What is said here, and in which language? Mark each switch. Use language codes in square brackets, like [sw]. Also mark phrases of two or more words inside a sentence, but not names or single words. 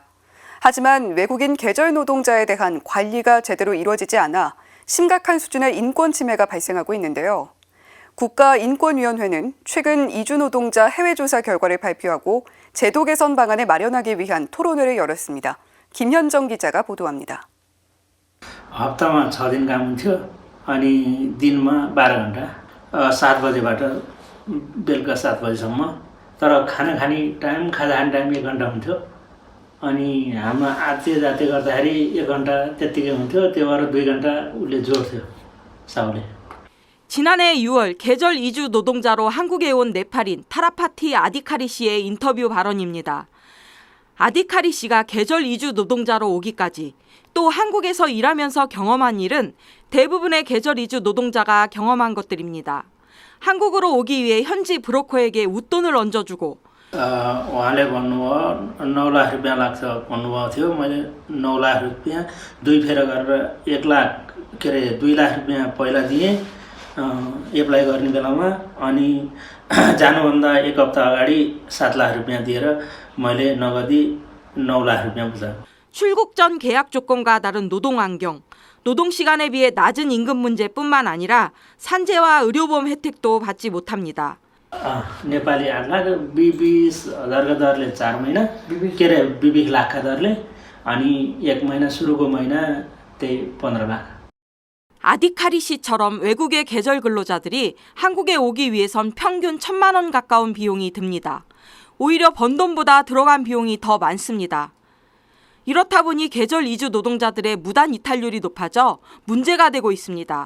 [ko] 하지만 외국인 계절 노동자에 대한 관리가 제대로 이루어지지 않아 심각한 수준의 인권 침해가 발생하고 있는데요. 국가인권위원회는 최근 이주 노동자 해외 조사 결과를 발표하고 제도 개선 방안을 마련하기 위한 토론회를 열었습니다. 김현정 기자가 보도합니다. [ne] हप्तामा 6 दिन काम हुन्थ्यो अनि दिनमा 12 घण्टा 7 बजेबाट बेलुका 7 बजेसम्म तर खाना खाने टाइम खाजा खाने टाइम 1 घण्टा हुन्थ्यो अनि हाम्रो आत्तिए जाते गर्दाखेरि 1 घण्टा त्यतिकै हुन्थ्यो त्यो भएर 2 घण्टा उसले जोड्थ्यो साउले [ko] 지난해 6월 계절 이주 노동자로 한국에 온 네팔인 타라파티 아디카리 씨의 인터뷰 발언입니다. 아디카리 씨가 계절 이주 노동자로 오기까지 또 한국에서 일하면서 경험한 일은 대부분의 계절 이주 노동자가 경험한 것들입니다. 한국으로 오기 위해 현지 브로커에게 웃돈을 얹어주고 [ne] उहाँले भन्नुभयो 9 लाख रुपियाँ लाग्छ भन्नुभएको थियो मैले 9 लाख रुपियाँ दुई फेर गरेर 1 लाख के अरे 2 लाख रुपियाँ पहिला दिएँ एप्लाई गर्ने बेलामा अनि जानुभन्दा 1 हप्ता अगाडि 7 लाख रुपियाँ दिएर मैले नगदी 9 लाख रुपियाँ बुझाएँ. [ko] 출국 전 계약 조건과 다른 노동 환경, 노동 시간에 비해 낮은 임금 문제뿐만 아니라 산재와 의료보험 혜택도 받지 못합니다. [ne] नेपाली 8 लाख 20,000 का दरले 4 महिना के अरे 20 लाखका दरले अनि 1 महिना सुरुको महिना त्यही 15 लाख. [ko] 아디카리 씨처럼 외국의 계절 근로자들이 한국에 오기 위해선 평균 1,000만 원 가까운 비용이 듭니다. 오히려 번 돈보다 들어간 비용이 더 많습니다. 이렇다 보니 계절 이주 노동자들의 무단 이탈률이 높아져 문제가 되고 있습니다.